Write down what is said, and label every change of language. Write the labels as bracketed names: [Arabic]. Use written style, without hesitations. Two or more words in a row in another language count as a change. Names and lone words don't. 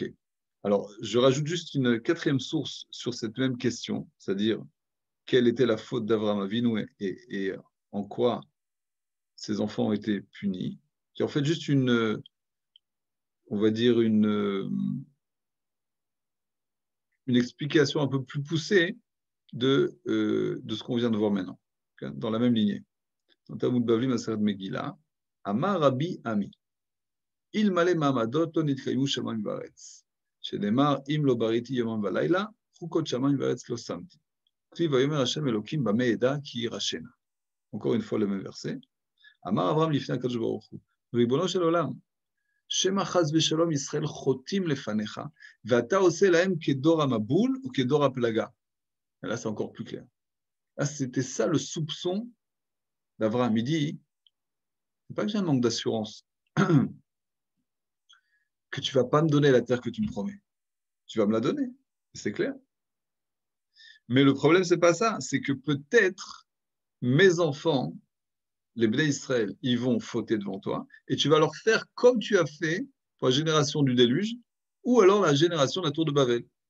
[French] Alors, je rajoute juste une quatrième source sur cette même question, c'est-à-dire quelle était la faute d'Avraham Avinu et en quoi ses enfants ont été punis, qui est en fait juste on va dire une explication un peu plus poussée de ce qu'on vient de voir maintenant, dans la même lignée. [Hebrew] Dans Talmud Bavli, Maseret Megillah, אמר רבי אמי, אילמלא מעמדות לא נתקיימו שמים וארץ, שנאמר, אם לא בריתי יומם ולילה, חוקות שמיים וארץ לא שמתי. כתיב ויאמר השם אלוקים במה ידע כי יירשנה. [French] Encore une fois le même verset. [Hebrew] אמר אברהם לפני הקדוש ברוך הוא, ריבונו של עולם, שמא חס ושלום ישראל חוטאים לפניך, ואתה עושה להם כדור המבול ou כדור הפלגה. [French] Et là, c'est encore plus clair. Là, c'était ça le soupçon d'Abraham. Il dit, c'est pas que j'ai un manque d'assurance, que tu vas pas me donner la terre que tu me promets. Tu vas me la donner, c'est clair. Mais le problème, c'est pas ça, c'est que peut-être mes enfants, les Bnei Israël, ils vont fauter devant toi, et tu vas leur faire comme tu as fait pour la génération du déluge, ou alors la génération de la tour de Babel.